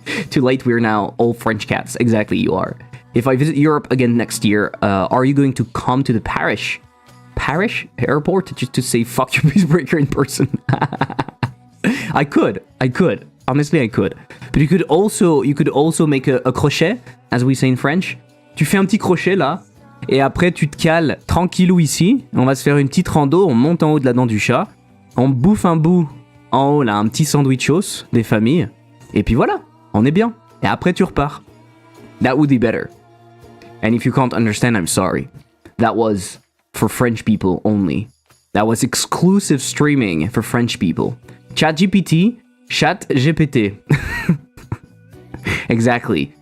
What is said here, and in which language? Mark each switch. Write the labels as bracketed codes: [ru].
[en] Too late, we're now all French cats. Exactly, you are. If I visit Europe again next year, are you going to come to the Parish airport just to say fuck your peacebreaker in person? I could. Honestly, I could. But you could also make a crochet, as we say in French. [fr] Tu fais un petit crochet là, et après tu te cales tranquillou ici. On va se faire une petite rando, on monte en haut de la dent du chat, on bouffe un bout en haut là, un petit sandwichos des familles, et puis voilà, on est bien. Et après tu repars. [en] That would be better. And if you can't understand, I'm sorry. That was for French people only. That was exclusive streaming for French people. ChatGPT, Chat GPT. Exactly.